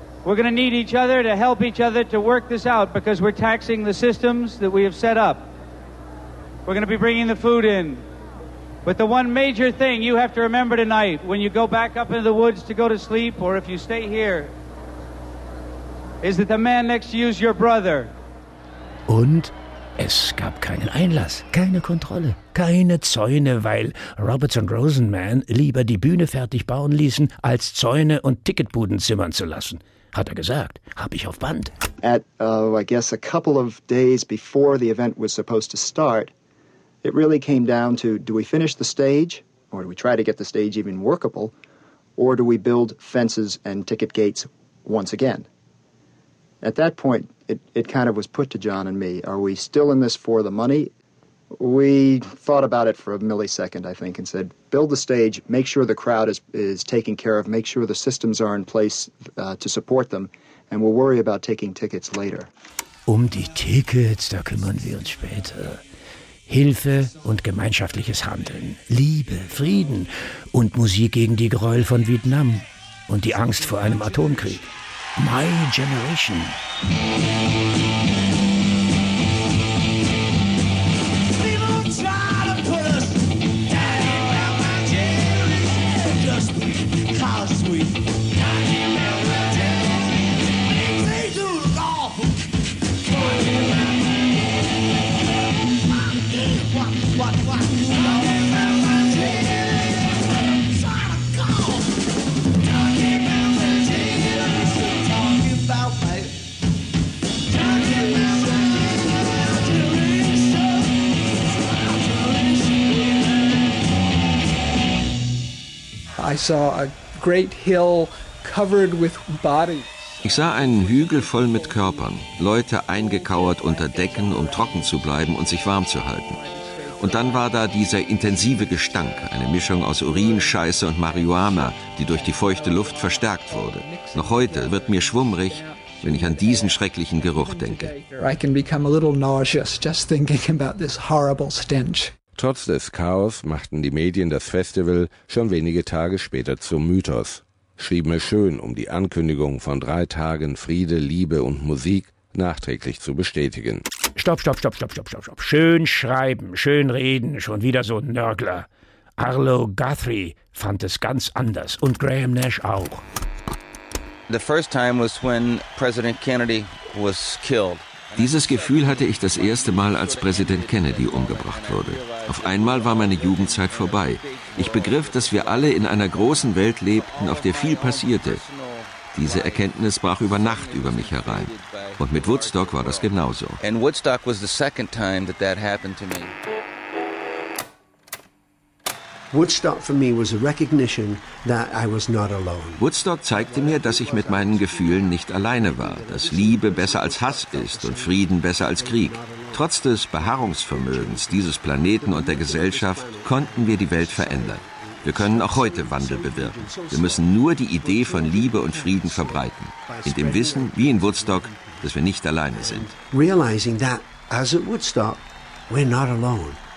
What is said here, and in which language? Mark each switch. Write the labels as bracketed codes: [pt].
[en] We're going to need each other to help each other to work this out because we're taxing the systems that we have set up. We're going to be bringing the food in. But the one major thing you have to remember tonight when you go back up into the woods to go to sleep or if you stay here is that the man next to you is your brother. [de] Und es gab keinen Einlass, keine Kontrolle, keine Zäune, weil Roberts und Rosenman lieber die Bühne fertig bauen ließen, als Zäune und Ticketbuden zimmern zu lassen. Hat gesagt, hab ich auf Band. [en] At, I guess, a couple of days before the event was supposed to start, it really came down to, do we finish the stage, or do we try to get the stage even workable, or do we build fences and ticket gates once again? At that point, it kind of was put to John and me, are we still in this for the money? We thought about it for a millisecond, I think, and said, build the stage, make sure the crowd is taken care of, make sure the systems are in place to support them, and we'll worry about taking tickets later. [de] Die Tickets, da kümmern wir uns später. Hilfe und gemeinschaftliches Handeln, Liebe, Frieden und Musik gegen die Gräuel von Vietnam und die Angst vor einem Atomkrieg. [en] My Generation. I saw a great hill covered with bodies. [de] Ich sah einen Hügel voll mit Körpern, Leute eingekauert unter Decken, um trocken zu bleiben und sich warm zu halten. Und dann war da dieser intensive Gestank, eine Mischung aus Urin, Scheiße und Marihuana, die durch die feuchte Luft verstärkt wurde. Noch heute wird mir schwummrig, wenn ich an diesen schrecklichen Geruch denke. [en] I can become a little nauseous just thinking about this horrible stench. [de] Trotz des Chaos machten die Medien das Festival schon wenige Tage später zum Mythos. Schrieben es schön, um die Ankündigung von 3 Tagen Friede, Liebe und Musik nachträglich zu bestätigen. Stopp. Schön schreiben, schön reden, schon wieder so ein Nörgler. Arlo Guthrie fand es ganz anders und Graham Nash auch. [en] The first time was when President Kennedy was killed. [de] Dieses Gefühl hatte ich das erste Mal, als Präsident Kennedy umgebracht wurde. Auf einmal war meine Jugendzeit vorbei. Ich begriff, dass wir alle in einer großen Welt lebten, auf der viel passierte. Diese Erkenntnis brach über Nacht über mich herein. Und mit Woodstock war das genauso. [en] And Woodstock was the second time that that happened to me. Woodstock for me was a recognition that I was not alone. [de] Woodstock zeigte mir, dass ich mit meinen Gefühlen nicht alleine war, dass Liebe besser als Hass ist und Frieden besser als Krieg. Trotz des Beharrungsvermögens dieses Planeten und der Gesellschaft konnten wir die Welt verändern. Wir können auch heute Wandel bewirken. Wir müssen nur die Idee von Liebe und Frieden verbreiten, in dem Wissen, wie in Woodstock, dass wir nicht alleine sind. [en] Realizing that as at Woodstock, we're not alone.